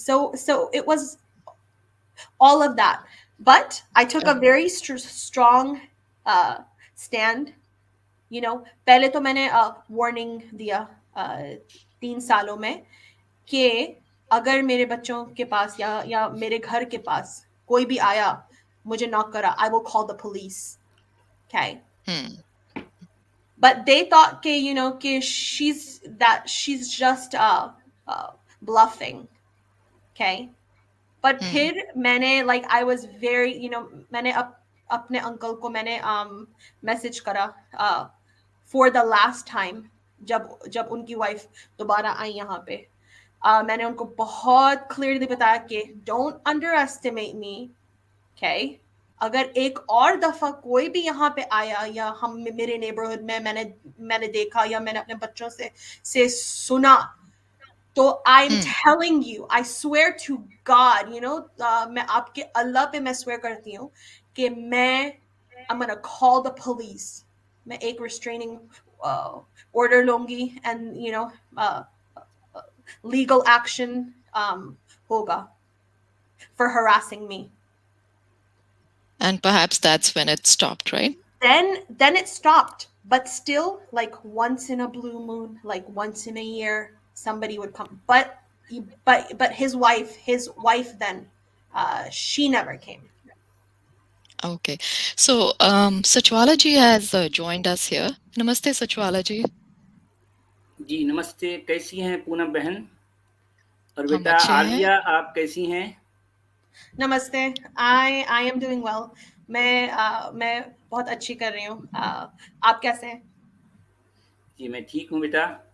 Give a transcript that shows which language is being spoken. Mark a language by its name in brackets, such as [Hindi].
[English] So it was all of that, but I took a, a very strong uh stand. [Hindi] पहले तो मैंने warning दिया, 3 सालों में, कि अगर मेरे बच्चों के पास या मेरे घर के पास कोई भी आया, मुझे नॉक करा, [English] I will call the police. Okay. Hmm, But they thought [Hindi] कि कि [English] she's just bluffing. Okay. But hmm, [Hindi] फिर मैंने, [English] like, I was very, [Hindi] मैंने अपने अंकल को मैंने मैसेज करा, [English] for the last time, [Hindi] जब जब उनकी वाइफ दोबारा आई यहाँ पे, मैंने उनको बहुत क्लियरली बताया कि [English] don't underestimate me. Okay. [Hindi] अगर एक और दफा कोई भी यहाँ पे आया, या हम मेरे नेबरहुड में मैंने देखा, या मैंने अपने बच्चों से सुना, तो I'm hmm, [English] telling you, I swear to God, [Hindi] मैं आपके अल्लाह पे मैं swear करती हूँ कि [English] I'm gonna call the police. [Hindi] मैं एक restraining uh, order लूंगी, and uh, legal action होगा [English] for harassing me. And perhaps that's when it stopped, right? Then it stopped, but still, like, once in a blue moon, like once in a year, somebody would come, but his wife then, she never came. Okay. So, Sachwala ji has joined us here. Namaste, Sachwala ji. [Hindi] जी नमस्ते, कैसी हैं पूनम बहन? और हम बेटा अच्छे हैं। आलिया, आप कैसी हैं? [English] Namaste. I am doing well. [Hindi] मैं बहुत अच्छी कर रही हूँ. आप कैसे हैं? जी मैं ठीक हूँ बेटा।